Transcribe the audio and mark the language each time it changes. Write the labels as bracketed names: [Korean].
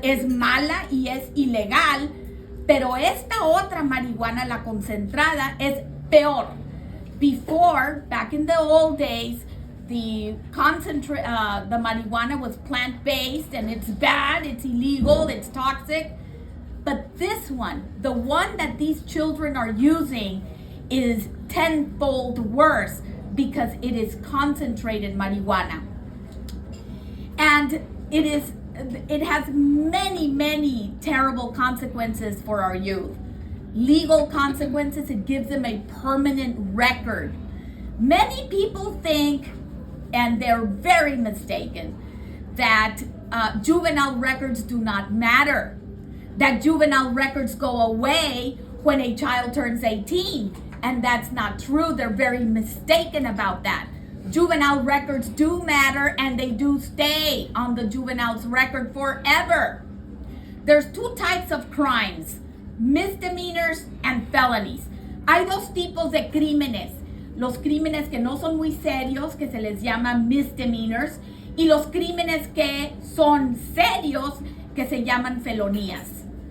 [Spanish] Es mala y es ilegal, pero esta otra marihuana, la concentrada, es peor. [English] Before, back in the old days, the marijuana was plant-based, and it's bad, it's illegal, it's toxic. But this one, the one that these children are using, is tenfold worse because it is concentrated marijuana. And it has many, many terrible consequences for our youth. Legal consequences, it gives them a permanent record. Many people think, and they're very mistaken, that juvenile records do not matter, that juvenile records go away when a child turns 18, and that's not true. They're very mistaken about that. Juvenile records do matter, and they do stay on the juvenile's record forever. There's two types of crimes: misdemeanors and felonies. [Spanish] Hay dos tipos de crímenes: los crímenes que no son muy serios, que se les llama misdemeanors, y los crímenes que son serios, que se llaman felonías.